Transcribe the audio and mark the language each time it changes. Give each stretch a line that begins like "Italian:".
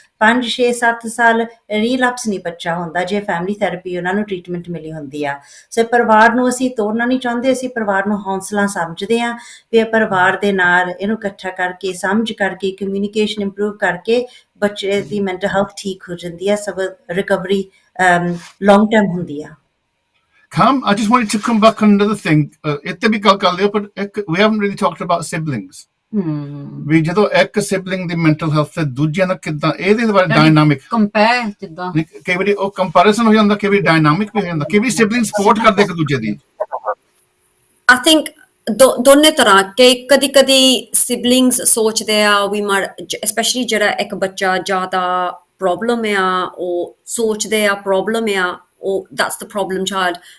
Punjabi: 5, 6, 7 ਸਾਲ ਰੀਲੈਪਸ ਨਹੀਂ ਬੱਚਾ ਹੁੰਦਾ ਜੇ ਫੈਮਿਲੀ ਥੈਰੇਪੀ ਉਹਨਾਂ ਨੂੰ ਟ੍ਰੀਟਮੈਂਟ ਮਿਲੀ ਹੁੰਦੀ ਆ ਸੋ ਪਰਿਵਾਰ ਨੂੰ ਅਸੀਂ ਤੋੜਨਾ ਨਹੀਂ ਚਾਹੁੰਦੇ ਅਸੀਂ ਪਰਿਵਾਰ ਨੂੰ ਹੌਸਲਾ ਸਮਝਦੇ ਹਾਂ ਵੀ ਪਰਿਵਾਰ ਦੇ ਨਾਲ ਇਹਨੂੰ ਇਕੱਠਾ ਕਰਕੇ ਸਮਝ ਕਰਕੇ ਕਮਿਊਨੀਕੇਸ਼ਨ ਇੰਪਰੂਵ ਕਰਕੇ ਬੱਚੇ ਦੀ ਮੈਂਟਲ ਹੈਲਥ ਠੀਕ ਹੋ ਜਾਂਦੀ ਆ ਸਭ ਰਿਕਵਰੀ ਲੌਂਗ ਟਰਮ ਹੁੰਦੀ ਆ
English: I just wanted to come back on another thing.
Punjabi: ਇੱਥੇ ਵੀ ਗੱਲ ਕਰ ਲਿਓ,
English: but we haven't really talked about siblings.
Punjabi: ਵੀ ਜਦੋਂ ਇੱਕ ਸਿਬਲਿੰਗ ਦੀ ਮੈਂਟਲ ਹੈਲਥ ਤੇ ਦੂਜਿਆਂ ਨਾਲ ਕਿੱਦਾਂ ਇਹਦੇ ਬਾਰੇ ਡਾਇਨਾਮਿਕ ਕੰਪੇਅਰ ਜਿੱਦਾਂ ਕਈ ਵਾਰੀ ਉਹ ਕੰਪੈਰੀਜ਼ਨ ਹੋ ਜਾਂਦਾ, ਕਈ ਵਾਰੀ ਡਾਇਨਾਮਿਕ ਵੀ ਹੋ ਜਾਂਦਾ, ਕਈ ਵਾਰੀ ਸਿਬਲਿੰਗ ਸਪੋਰਟ ਕਰਦੇ ਇੱਕ ਦੂਜੇ ਦੀ। I think ਦੋਨੇ ਤਰ੍ਹਾਂ ਕਿ ਕਦੀ ਕਦੀ ਸਿਬਲਿੰਗਸ ਸੋਚਦੇ ਆ ਵੀ ਸਪੈਸ਼ਲੀ ਜਿਹੜਾ ਇੱਕ ਬੱਚਾ ਜ਼ਿਆਦਾ ਪ੍ਰੋਬਲਮ ਆ ਉਹ ਸੋਚਦੇ ਆ ਪ੍ਰੋਬਲਮ ਆ ਉਹ
English: that's the problem child।